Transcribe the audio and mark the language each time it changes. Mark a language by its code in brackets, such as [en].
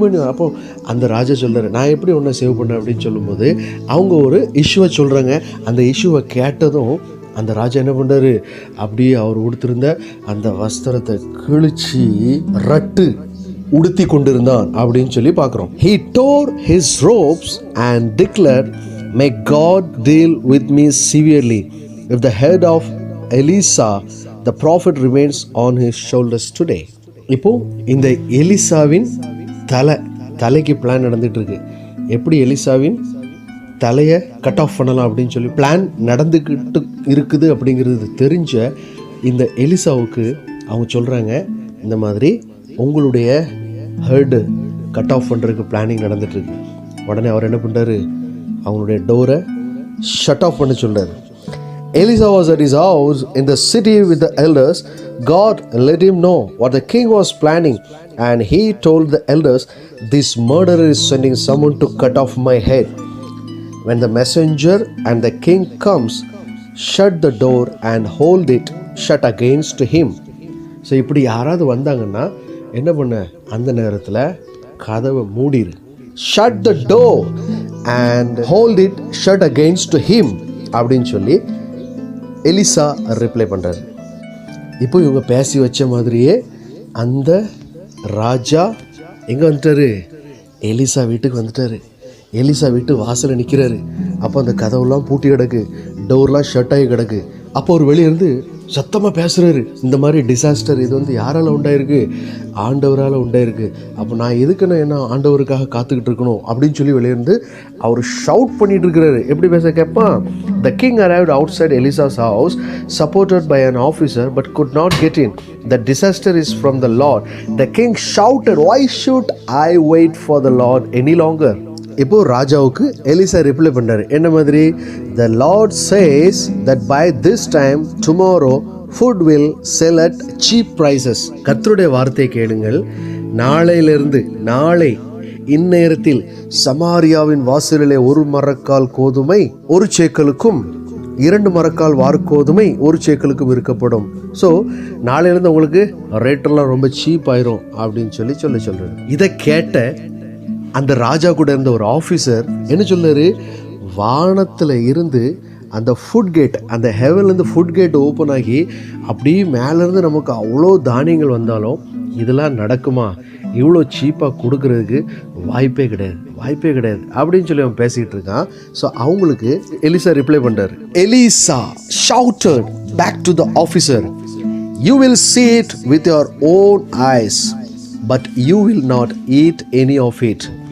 [ta] அப்போ அந்த ராஜா சொல்கிறார், நான் எப்படி ஒன்றை சேவ் பண்ணேன் அப்படின்னு சொல்லும்போது அவங்க ஒரு இஷ்யூவை சொல்கிறாங்க. அந்த இஷ்யூவை கேட்டதும் அந்த ராஜா என்ன பண்ணுறாரு, அப்படியே அவர் உடுத்திருந்த அந்த வஸ்திரத்தை கிழிச்சு ரட்டு உடுத்தி கொண்டிருந்தான் அப்படின்னு சொல்லி பார்க்குறோம். [en] He tore his robes and declared, may God deal with me severely if the head of Elisha the prophet remains on his shoulders today. [ta] இப்போ இந்த எலிசாவின் தலைக்கு பிளான் நடந்துட்டு இருக்கு. எப்படி எலிசாவின் தலையை கட் ஆஃப் பண்ணலாம் அப்படின்னு சொல்லி பிளான் நடந்துக்கிட்டு இருக்குது அப்படிங்கிறது தெரிஞ்ச இந்த எலிசாவுக்கு அவங்க சொல்கிறாங்க, இந்த மாதிரி உங்களுடைய ஹெட் கட் ஆஃப் பண்ணுறதுக்கு பிளானிங் நடந்துகிட்ருக்கு. உடனே அவர் என்ன பண்ணுறாரு, அவங்களுடைய டோரை ஷட் ஆஃப் பண்ண சொல்கிறார். [en] Elisha was at his house in the city with the elders. God let him know what the king was planning, and he told the elders, this murderer is sending someone to cut off my head. When the messenger and the king comes, shut the door and hold it shut against him. [ta] So இப்படி யாராவது வந்தாங்கன்னா என்ன பண்ண, அந்த நேரத்தில் கதவை மூடிரு, [en] shut the door and hold it shut against him [ta] அப்படின்னு சொல்லி எலிசா ரிப்ளை பண்ணுறாரு. இப்போ இவங்க பேசி வச்ச மாதிரியே அந்த ராஜா எங்கே வந்துட்டாரு, எலிசா வீட்டுக்கு வந்துட்டாரு. எலிசா வீட்டு வாசலில் நிற்கிறாரு. அப்போ அந்த கதவுலாம் பூட்டி கிடக்கு, டோர்லாம் ஷட் ஆகி கிடக்கு. அப்போ ஒரு வெளியிருந்து சத்தமாக பேசுகிறாரு, இந்த மாதிரி டிசாஸ்டர் இது வந்து யாரால் உண்டாயிருக்கு, ஆண்டவரால் உண்டாயிருக்கு. அப்போ நான் எதுக்குன்னு என்ன ஆண்டவருக்காக காத்துக்கிட்டு இருக்கணும் அப்படின்னு சொல்லி வெளியிருந்து அவர் ஷவுட் பண்ணிட்டு இருக்கிறாரு. எப்படி பேச கேட்பான், [en] the king arrived outside Elisa's house supported by an officer but could not get in. The disaster is from the Lord. The king shouted, why should I wait for the Lord any longer? [ta] இப்போ ராஜாவுக்கு Elisha reply பண்ணாரு, என்ன மாதிரி, [en] the Lord says that by this time tomorrow food will sell at cheap prices. [ta] கர்த்தருடைய வார்த்தை கேளுங்கள், நாளையிலிருந்து, நாளை இந்நேரத்தில் சமாரியாவின் வாசலிலே 1 மரக்கால் கோதுமை 1 சேக்கலுக்கும் 2 மரக்கால் வார்கோதுமை 1 சேக்கலுக்கும் விற்கப்படும். ஸோ நாளையிலேருந்து உங்களுக்கு ரேட்டெல்லாம் ரொம்ப சீப் ஆயிரும் அப்படின்னு சொல்கிறாரு. இதை கேட்ட அந்த ராஜா கூட இருந்த ஒரு ஆஃபீஸர் என்ன சொன்னார், வானத்தில் இருந்து அந்த ஃபுட் கேட், அந்த ஹெவன்லேருந்து ஃபுட் கேட் ஓப்பன் ஆகி அப்படியே மேலேருந்து நமக்கு அவ்வளோ தானியங்கள் வந்தாலும் இதெல்லாம் நடக்குமா, இவ்வளோ சீப்பாக கொடுக்கறதுக்கு வாய்ப்பே கிடையாது அப்படின்னு சொல்லி அவன் பேசிக்கிட்டு இருக்கான். ஸோ அவங்களுக்கு எலிசா ரிப்ளை பண்ணுறாரு. [en] Eliza shouted back to the officer, you will see it with your own eyes, but you will not eat any of it.